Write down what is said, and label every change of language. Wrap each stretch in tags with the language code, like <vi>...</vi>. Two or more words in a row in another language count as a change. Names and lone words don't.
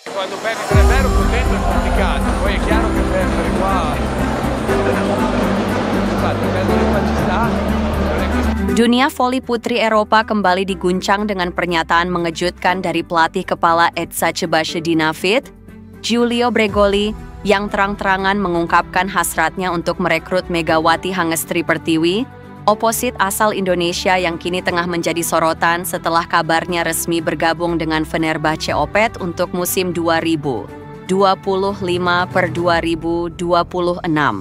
<it>Quando perdi 3-0 contento e complicato, poi è chiaro che perdere qua, infatti perdere qua ci sta, non è così.</it> <id>Dunia voli putri Eropa kembali diguncang dengan pernyataan mengejutkan dari pelatih kepala Eczacıbaşı Dinamo, Giulio Bregoli, yang terang-terangan mengungkapkan hasratnya untuk merekrut Megawati Hangestri Pertiwi, oposit asal Indonesia yang kini tengah menjadi sorotan setelah kabarnya resmi bergabung dengan Fenerbahce Opet untuk musim 2025/2026.</id>